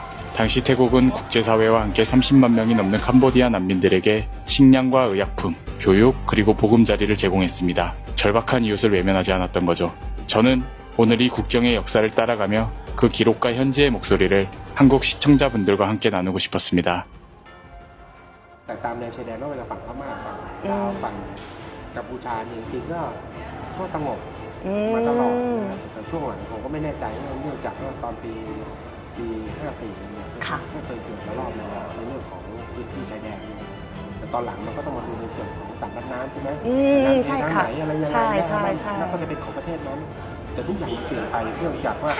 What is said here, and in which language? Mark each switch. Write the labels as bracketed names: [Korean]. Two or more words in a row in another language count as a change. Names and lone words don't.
[Korean] 당시 태국은 국제사회와 함께 30만 명이 넘는 캄보디아 난민들에게 식량과 의약품, 교육, 그리고 보금자리를 제공했습니다. 절박한 이웃을 외면하지 않았던 거죠. 저는 오늘 이 국경의 역사를 따라가며 그 기록과 현지의 목소리를 한국 시청자분들과 함께 나누고 싶었습니다. [Thai] แต่ตามแนวชายแดนไม่ว่าจะฝั่งพม่าฝั่งลาวฝั่งกัมพูชาเนี่ยจริงๆก็สงบมาตลอดแต่ช่วงหลังผมก็ไม่แน่ใจเนื่องจากว่าตอนปี54เนี่ยก็เคยเกิดระลอกในเรื่องของพื้นที่ชายแดนแต่ตอนหลังมันก็ต้องมาดูในส่วนของสายพันธุ์น้ำใช่ไหมใช่ค่ะอะไรยังไงแล้วก็จะเป็นของประเทศนั้นแต่ทุกอย่างมันเปลี่ยนไปเนื่องจากว่า